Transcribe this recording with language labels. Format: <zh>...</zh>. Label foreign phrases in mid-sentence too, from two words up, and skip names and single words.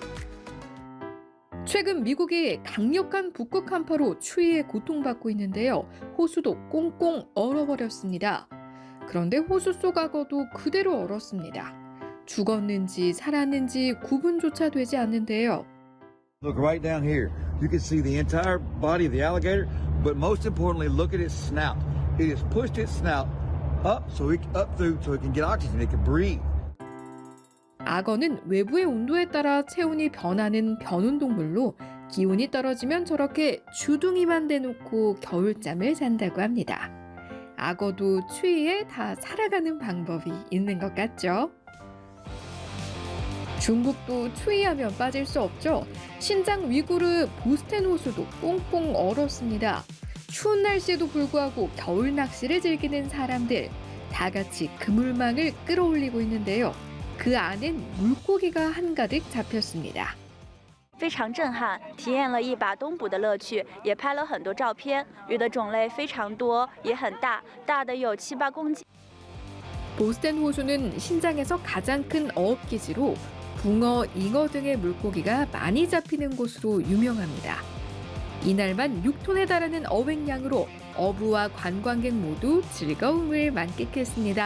<ko>최근 미국이 강력한 북극 한파로 추위에 고통받고 있는데요. 호수도 꽁꽁 얼어버렸습니다. 그런데 호수 속 악어도 그대로 얼었습니다. 죽었는지 살았는지 구분조차 되지 않는데요.</ko> <en>Look right down here. You can see the entire body of the alligator, but most importantly, look at its snout. It has pushed its snout up so it can get oxygen, it can breathe.</en> <ko>악어는 외부의 온도에 따라 체온이 변하는 변온동물로 기온이 떨어지면 저렇게 주둥이만 대놓고 겨울잠을 잔다고 합니다. 악어도 추위에 다 살아가는 방법이 있는 것 같죠? 중국도 추위하면 빠질 수 없죠. 신장 위구르 보스텐 호수도 꽁꽁 얼었습니다. 추운 날씨에도 불구하고 겨울 낚시를 즐기는 사람들, 다 같이 그물망을 끌어올리고 있는데요. 그 안엔 물고기가 한가득 잡혔습니다.</ko> <zh>非常震撼，体验了一把东捕的乐趣，也拍了很多照片。鱼的种类非常多，也很大，大的有7、8公斤。</zh> <ko>보스턴 호수는 신장에서 가장 큰 어업기지로 붕어, 잉어 등의 물고기가 많이 잡히는 곳으로 유명합니다. 이날만 6톤에 달하는 어획량으로 어부와 관광객 모두 즐거움을 만끽했습니다.</ko>